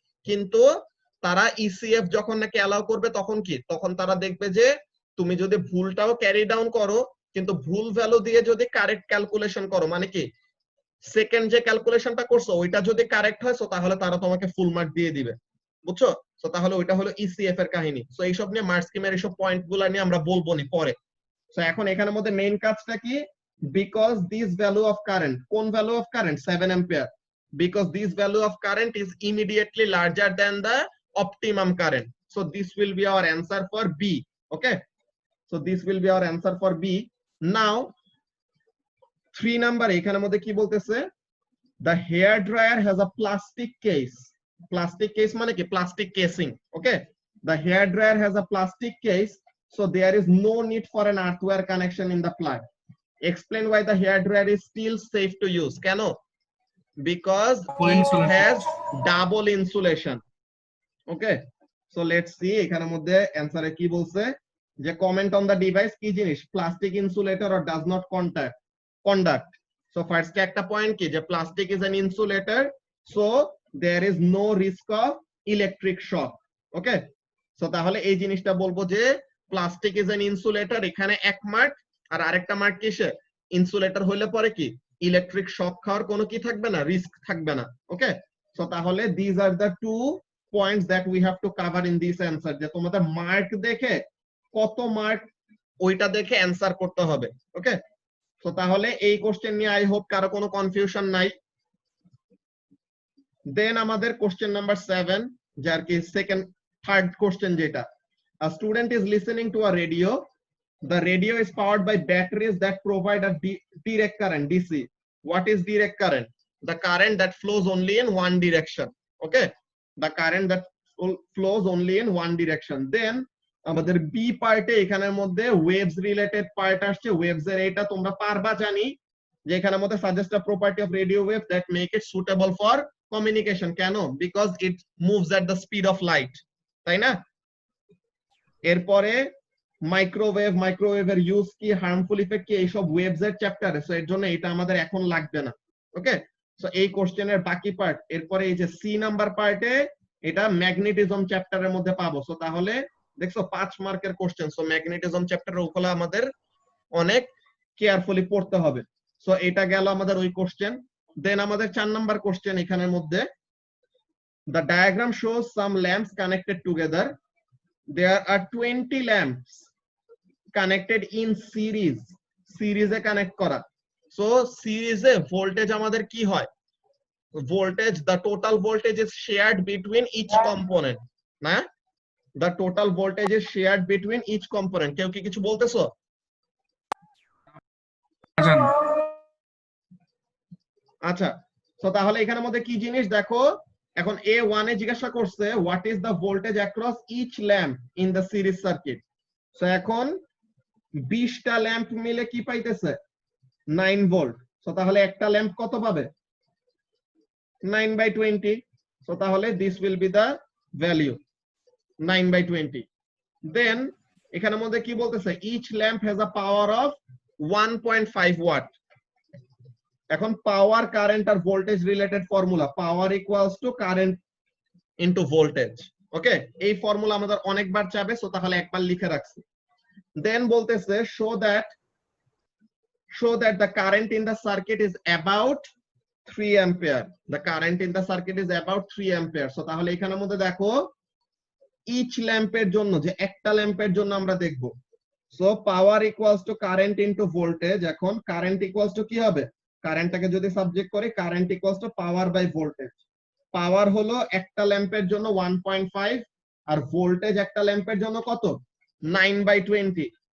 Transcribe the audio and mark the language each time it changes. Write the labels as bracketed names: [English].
[Bangla] কিন্তু তারা ইসিএফ যখন নাকি অ্যালাউ করবে তখন কি, তখন তারা দেখবে যে তুমি যদি ভুলটাও ক্যারি ডাউন করো কিন্তু ভুল ভ্যালু দিয়ে যদি কারেক্ট ক্যালকুলেশন করো, মানে কি সেকেন্ড যে ক্যালকুলেশনটা করছো ওইটা যদি কারেক্ট হয় সো তাহলে তারা তোমাকে ফুল মার্ক দিয়ে দিবে, বুঝছো? সো তাহলে ওইটা হলো ইসিএফ এর কাহিনী। সো এইসব নিয়ে মার্ক স্কিমের এইসব পয়েন্ট গুলা নিয়ে আমরা বলবো নি পরে। সো এখন এখানের মধ্যে মেইন কাজটা কি, because this value of current, কোন value of current 7 ampere, [English] because this value of current is immediately larger than the optimum current, so this will be our answer for B. Okay, so this will be our answer for B. Now 3 number [Bangla] এখানের মধ্যে কি বলতেছে, [English] the hair dryer has a plastic case, plastic case মানে কি plastic casing. Okay, the hair dryer has a plastic case, so there is no need for an earthwire connection in the plug. Explain why the hair dryer is still safe to use. কেন? Because it has double insulation. Okay, so let's see [Bangla] এখানের মধ্যে অ্যানসারে কি বলছে, [English] যে comment on the device কি জিনিস, plastic insulator or does not conduct. So first [Bangla] কে একটা point কি, [English] যে plastic is an insulator, so there is no risk of electric shock. [Bangla] Okay, so তাহলে এই জিনিসটা বলবো যে [English] plastic is an insulator, [Bangla] এখানে এক মার্ক, আর আরেকটা মার্ক কিসে, ইনসুলেটর হইলে পরে কি ইলেকট্রিক শক খাওয়ার কোনো কি থাকবে না, রিস্ক থাকবে না। ওকে, সো তাহলে [English] this are the two points that we have to cover in this answer, [Bangla] যে তোমাদের মার্ক দেখে কত মার্ক ওইটা দেখে অ্যানসার করতে হবে। ওকে, সো তাহলে এই কোশ্চেন নিয়ে আই হোপ কারো কোনো কনফিউশন নাই। দেন আমাদের কোশ্চেন নাম্বার 7, যার কি থার্ড কোশ্চেন, যেটা [English] a student is listening to a radio. The radio is powered by batteries that provide a direct current, DC. What is direct current? The current that flows only in one direction. Okay, the current that flows only in one direction. [Bangla] Then আমাদের B পার্টে এখানের মধ্যে waves related part আসছে। Waves এর এটা তোমরা পারবা জানি, যে এখানের মধ্যে [English] Suggest a property of radio wave that make it suitable for communication. [Bangla] কেন? [English] because it moves at the speed of light, [Bangla] তাই না? এরপরে মাইক্রোওয়েভের ইউজ কি, হার্মফুল ইফেক্ট কি, এইসব ওয়েভস এর চ্যাপ্টারে, সো এর জন্য এটা আমাদের এখন লাগবে না। ওকে, সো এই কোশ্চেনের বাকি পার্ট এরপরে এই যে সি নাম্বার পার্টে এটা ম্যাগনেটিজম চ্যাপ্টারের মধ্যে পাবো। সো তাহলে দেখছো 5 মার্কের কোশ্চেন, সো ম্যাগনেটিজম চ্যাপ্টারের ওগুলো আমাদের অনেক কেয়ারফুলি পড়তে হবে। সো এটা গেল আমাদের ওই কোশ্চেন। দেন আমাদের 4 নাম্বার কোশ্চেন এখানের মধ্যে, [English] the diagram shows some lamps connected together. There are 20 lamps connected in series, [Bangla] সিরিজে কানেক্ট করা। সো সিরিজে ভোল্টেজ আমাদের কি হয়, voltage, [English] the total voltage is shared between each component, না? The total voltage is shared between each component. [Bangla] কেউ কি কিছু বলতেছো? আচ্ছা, সো তাহলে এখানের মধ্যে কি জিনিস দেখো, এখন A1 এ জিজ্ঞাসা করছে [English] what is the voltage across each lamp in the series circuit. [Bangla] So এখন 20টা ল্যাম্প মিলে কি পাইতেছে, 9 ভোল্ট। সো তাহলে একটা ল্যাম্প কত পাবে, 9/20। সো তাহলে [English] this will be the value [Bangla] 9/20। দেন এখানের মধ্যে কি বলতেছে, [English] each lamp has a power of 1.5 watt. [Bangla] এখন পাওয়ার, current আর voltage related formula, power equals to current into voltage. ওকে, এই ফর্মুলা আমাদের অনেকবার চাবে, সো তাহলে একবার লিখে রাখছি। দেন বলতেছে [English] show that the current in the circuit is about 3 ampere. The current in the circuit is about 3 ampere. [Bangla] So তাহলে এখানের মধ্যে দেখো each ল্যাম্পের জন্য, যে একটা ল্যাম্পের জন্য আমরা দেখব, so power equals to current into voltage. এখন কারেন্ট ইকুয়ালস টু কি হবে, কারেন্টটাকে যদি সাবজেক্ট করি, current equals to power by voltage. পাওয়ার হলো একটা ল্যাম্পের জন্য 1.5, আর ভোল্টেজ একটা ল্যাম্পের জন্য কত, 9/20।